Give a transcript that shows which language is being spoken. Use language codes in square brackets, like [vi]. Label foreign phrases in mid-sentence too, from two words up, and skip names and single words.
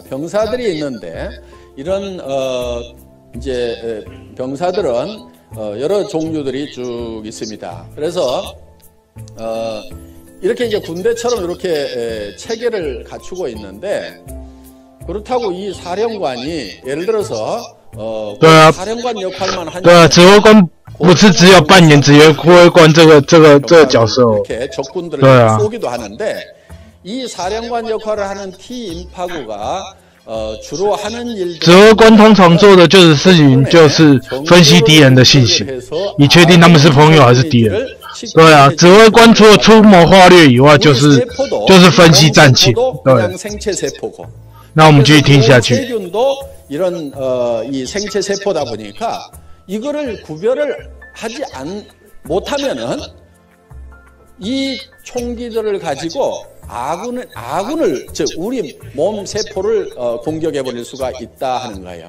[ko] 병사들이 있는데 이런 이제 병사들은 여러 종류들이 쭉 있습니다. 그래서 이렇게 이제 군대처럼 이렇게 체계를 갖추고 있는데, 그렇다고 이 사령관이 예를 들어서 사령관 역할만 하냐? [zh] 对啊，指挥官不是只有扮演指挥官这个角色哦。 [ko] 이렇게 적군들을 [zh] 对啊， [ko] 쏘기도 하는데, 이 사령관 역할을 하는 T인파구가 주로 하는 일들, [zh] 指挥官通常做的事情就是分析敌人的信息，以确定他们是朋友还是敌人。对啊，指挥官除了出谋划略以外，就是分析战情。对。 那我们继续听下去。 [ko] 세균도 이런 이 생체 세포다 보니까 이거를 구별을 하지 못하면은 이 총기들을 가지고 아군을 즉 우리 몸 세포를 공격해 버릴 수가 있다 하는 거예요.